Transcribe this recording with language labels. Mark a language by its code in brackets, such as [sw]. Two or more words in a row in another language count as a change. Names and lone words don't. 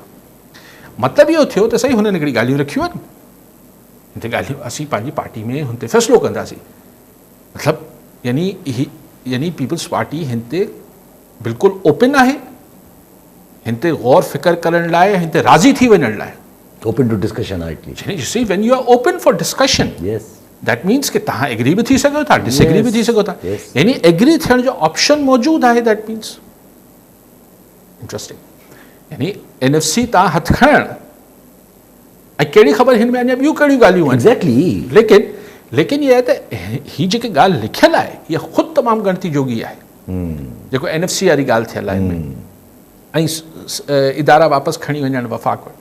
[sd] मतिलबु इहो थियो त सही हुननि हिकिड़ी ॻाल्हियूं रखियूं आहिनि, हिन ते ॻाल्हियूं असीं पंहिंजी पार्टी में हुन ते फ़ैसिलो कंदासीं। मतिलबु यानी पीपल्स पार्टी हिन ते बिल्कुलु ओपन आहे, हिन ते गौर फ़िक्र करण लाइ, हिन ते राज़ी थी वञण लाइ [en] open to discussion [sd] आहे। [en] you see when you are open for discussion, that means [sd] कि तव्हां एग्री बि थी सघो था, डिसएग्री बि थी सघो था, यानी एग्री थियण जो ऑप्शन मौजूदु आहे। [en] that means interesting, [sd] यानी NFC तव्हां हथु खणण ऐं कहिड़ी ख़बर हिन में अञा ॿियूं कहिड़ियूं ॻाल्हियूं आहिनि। एग्ज़ैक्टली, लेकिन इहा आहे त हीअ जेकी ॻाल्हि लिखियलु आहे इहा ख़ुदि तमामु ॻणती जोगी आहे, जेको NFC वारी ॻाल्हि थियल आहे हिन में, ऐं इदारा वापसि खणी वञणु वफ़ाक़ वटि।